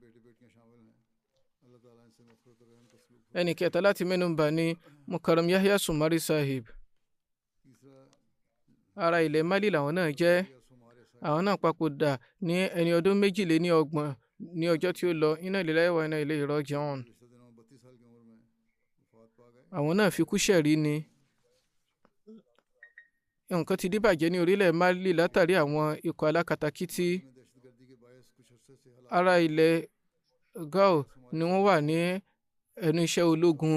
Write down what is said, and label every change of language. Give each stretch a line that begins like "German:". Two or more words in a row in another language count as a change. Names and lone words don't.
Yoruba: Ẹnì kẹta láti mẹ́nubà ni Mukarram Yahya Sumari Sahib. Ará ilẹ̀ Mali làwọn náà jẹ́. Àwọn náà papòdà ní ẹni ọdún 32 ní ọjọ́ tí ó lọ.
Arabic: إنا لله وإنا إليه راجعون.
Yoruba: Àwọn náà fi kú ṣẹ̀rí ni. Nǹkan ti díbàjẹ́ ní orílẹ̀ Mali látàrí àwọn ikọ̀ alákatakítí. Ará ilẹ̀ Gao ni wọ́n wà ní ẹnu iṣẹ́ ológun.